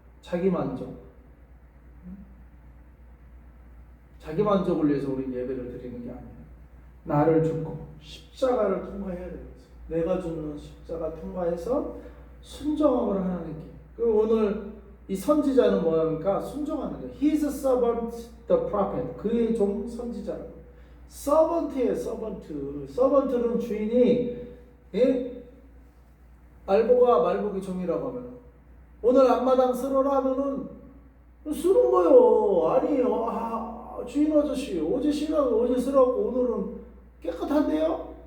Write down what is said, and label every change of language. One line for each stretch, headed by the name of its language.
Korean: 자기 만족을 위해서 우리 예배를 드리는 게 아니에요. 나를 죽고 십자가를 통과해야 되는 거죠. 내가 죽는 십자가 통과해서 순종함을 하나님께. 그리고 오늘 이 선지자는 뭐합니까? 순종하는 거예요.
English: He's a servant, the prophet.
Korean: 그의 종 선지자라고. 서번트예요, 서번트. 서번트는 주인이 알보가 말보기 종이라고 하면 오늘 앞마당 쓸어라 하면은 쓰는 거예요. 아니, 주인 아저씨 어제 쓰라고 오늘은 깨끗한데요?